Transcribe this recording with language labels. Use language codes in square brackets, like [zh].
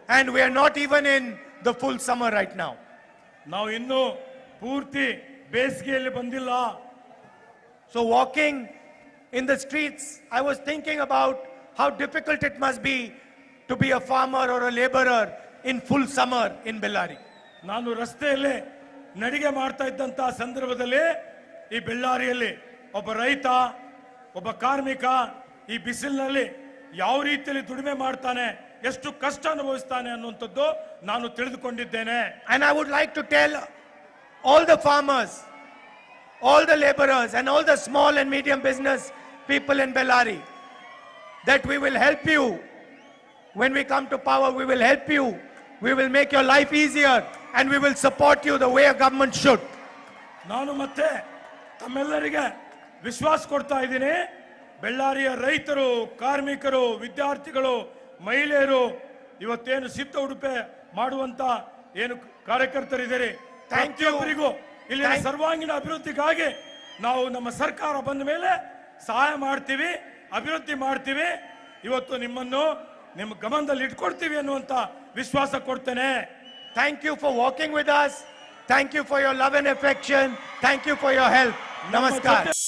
[en] And we are not even in the full summer right now. [kn] ನಾವು ಇನ್ನೂ ಪೂರ್ತಿ ಬೇಸಿಗೆಯಲ್ಲಿ ಬಂದಿಲ್ಲ. [en] So walking in the streets, I was thinking about how difficult it must be to be a farmer or a laborer in full summer in Bellary. [kn] ನಾನು ರಸ್ತೆಯಲ್ಲಿ ನಡಿಗೆ ಮಾಡ್ತಾ ಇದ್ದಂತಹ ಸಂದರ್ಭದಲ್ಲಿ ಈ ಬೆಳ್ಳಾರಿಯಲ್ಲಿ ಒಬ್ಬ ರೈತ, ಒಬ್ಬ ಕಾರ್ಮಿಕ ಈ ಬಿಸಿಲಿನಲ್ಲಿ ಯಾವ ರೀತಿಯಲ್ಲಿ ದುಡಿಮೆ ಮಾಡ್ತಾನೆ, ಎಷ್ಟು ಕಷ್ಟ ಅನುಭವಿಸ್ತಾನೆ ಅನ್ನುವಂಥದ್ದು ನಾನು ತಿಳಿದುಕೊಂಡಿದ್ದೇನೆ. [en] And I would like to tell all the farmers, all the laborers and all the small and medium business people in Bellary that we will help you. When we come to power, we will help you. We will make your life easier and we will support you the way a government should. [kn] ನಾನು ಮತ್ತೆ ತಮ್ಮೆಲ್ಲರಿಗೆ ವಿಶ್ವಾಸ ಕೊಡ್ತಾ ಇದ್ದೀನಿ. ಬೆಳ್ಳಾರಿಯ ರೈತರು, ಕಾರ್ಮಿಕರು, ವಿದ್ಯಾರ್ಥಿಗಳು, ಮಹಿಳೆಯರು, ಇವತ್ತೇನು ಸಿದ್ಧ ಉಡುಪೆ ಮಾಡುವಂತ ಏನು ಕಾರ್ಯಕರ್ತರಿದ್ದೀರಿ, ಪ್ರತಿಯೊಬ್ಬರಿಗೂ ಇಲ್ಲಿನ ಸರ್ವಾಂಗೀಣ ಅಭಿವೃದ್ಧಿಗಾಗಿ ನಾವು ನಮ್ಮ ಸರ್ಕಾರ ಬಂದ ಮೇಲೆ ಸಹಾಯ ಮಾಡ್ತೀವಿ, ಅಭಿವೃದ್ಧಿ ಮಾಡ್ತೀವಿ. ಇವತ್ತು ನಿಮ್ಮನ್ನು ನಿಮ್ಮ ಗಮನದಲ್ಲಿ ಇಟ್ಕೊಡ್ತೀವಿ ಅನ್ನುವಂತ ವಿಶ್ವಾಸ ಕೊಡ್ತೇನೆ. [en] Thank you for walking with us. Thank you for your love and affection. Thank you for your help. Namaskar.